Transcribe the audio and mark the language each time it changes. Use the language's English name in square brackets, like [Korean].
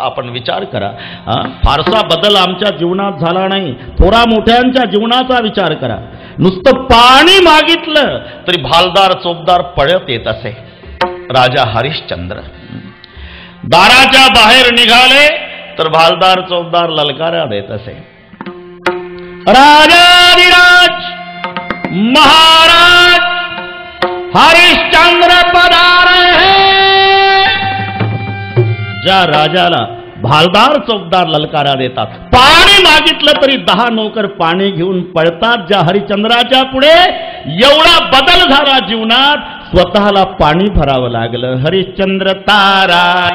[Marathi] आपण विचार करा, फारसा बदल आमच्या जीवनात झाला नाही. थोरा मोठ्यांच्या जीवनाचा विचार करा. नुसतं पाणी मागितलं तरी भालदार चोपदार पळत येत असे. राजा हरिश्चंद्र दाराच्या बाहेर निघाले तर भालदार चोपदार ललकारा देत असे. [Hindi] राजाधिराज महाराज हरिश्चंद्र पधारे हैं. [Marathi] ज्या राजाला भालदार चौकदार ललकारा देतात, पाणी मागितलं तरी 10 नौकर पाणी घेऊन पळतात, ज्या हरिश्चंद्राच्या पुढे एवढा बदल झाला जीवनात, स्वतःला पाणी भरावं लागलं. हरिश्चंद्र तारा